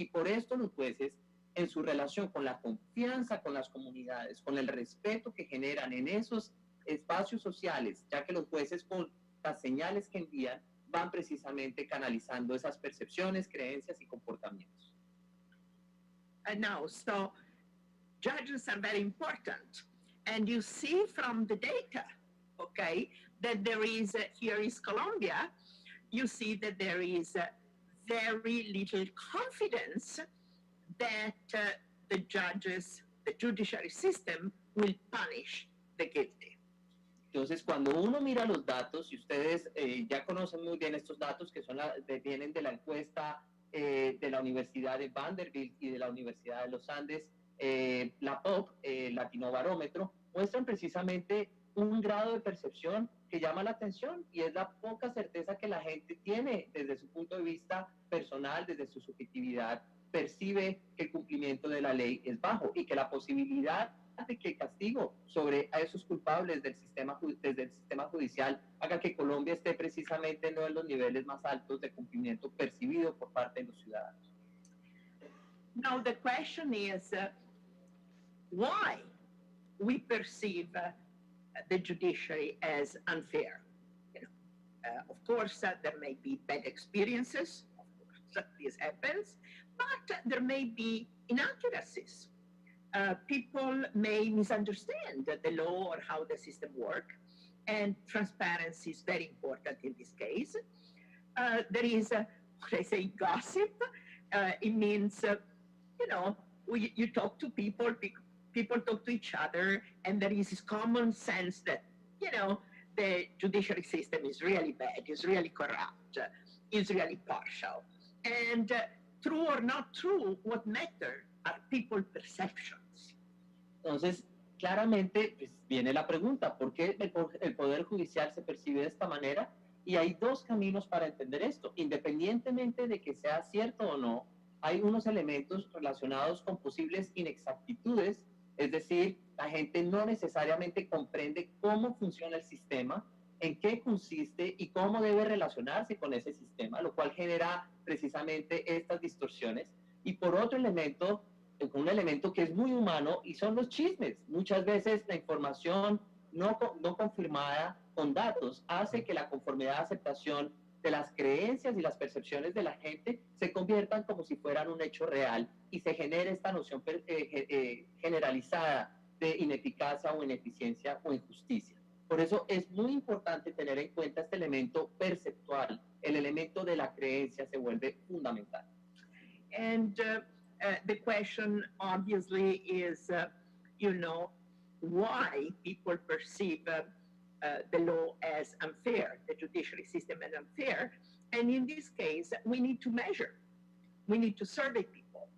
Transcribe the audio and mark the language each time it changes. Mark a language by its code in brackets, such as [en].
[es] Y por esto los jueces, en su relación con la confianza con las comunidades, con el respeto que generan en esos espacios sociales, ya que los jueces con las señales que envían, van precisamente canalizando esas percepciones, creencias y comportamientos. [en] And now, so judges are very important. And you see from the data, okay, that there is, here is Colombia, you see that there is very little confidence that the judges, the judiciary system will punish the guilty. [es] Entonces, cuando uno mira los datos, y ustedes ya conocen muy bien estos datos que son vienen de la encuesta de la Universidad de Vanderbilt y de la Universidad de los Andes, la POP, Latinobarómetro, muestran precisamente un grado de percepción que llama la atención y es la poca certeza que la gente tiene desde su punto de vista personal, desde su subjetividad, percibe que el cumplimiento de la ley es bajo y que la posibilidad de que el castigo sobre a esos culpables desde el sistema judicial haga que Colombia esté precisamente no en los niveles más altos de cumplimiento percibido por parte de los ciudadanos. [en] Now the question is why we perceive the judiciary as unfair. You know, of course, there may be bad experiences. Of course, this happens, but there may be inaccuracies. People may misunderstand the law or how the system works, and transparency is very important in this case. There is, what I say, gossip. It means, you know, you talk to people, people talk to each other, and there is this common sense that, you know, the judiciary system is really bad, is really corrupt, is really partial. And true or not true, what matter are people's perceptions. [es] Entonces, claramente pues, viene la pregunta, ¿por qué el Poder Judicial se percibe de esta manera? Y hay dos caminos para entender esto. Independientemente de que sea cierto o no, hay unos elementos relacionados con posibles inexactitudes, es decir, la gente no necesariamente comprende cómo funciona el sistema, en qué consiste y cómo debe relacionarse con ese sistema, lo cual genera precisamente estas distorsiones. Y por otro elemento, un elemento que es muy humano y son los chismes. Muchas veces la información no confirmada con datos hace que la conformidad de aceptación de las creencias y las percepciones de la gente se conviertan como si fueran un hecho real y se genere esta noción generalizada de ineficacia o ineficiencia o injusticia. Por eso es muy importante tener en cuenta este elemento perceptual. El elemento de la creencia se vuelve fundamental. [en] And the question obviously is, you know, why people perceive the law as unfair, the judiciary system as unfair. And in this case, we need to measure. We need to survey people.